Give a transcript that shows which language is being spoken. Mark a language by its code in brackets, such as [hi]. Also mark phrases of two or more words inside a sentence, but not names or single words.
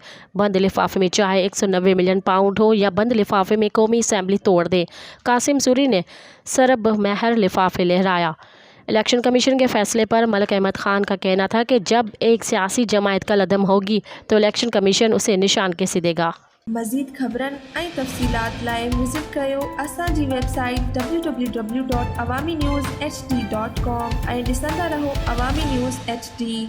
[ur] بند لفافے میں چاہے 190 ملین پاؤنڈ ہو یا بند لفافے میں قومی اسمبلی توڑ دے۔ قاسم سوری نے سرب مہر لفافے لہرایا۔ الیکشن کمیشن کے فیصلے پر ملک احمد خان کا کہنا تھا کہ جب ایک سیاسی جماعت کل عدم ہوگی تو الیکشن کمیشن اسے نشان کیسے دے گا۔ [sd] مزید خبرن ऐं तफ़सीलात लाइ विज़िट कयो असांजी वेबसाइट www.awamiNewsHD.com ऐं ॾिसंदा रहो अवामी न्यूज़ HD।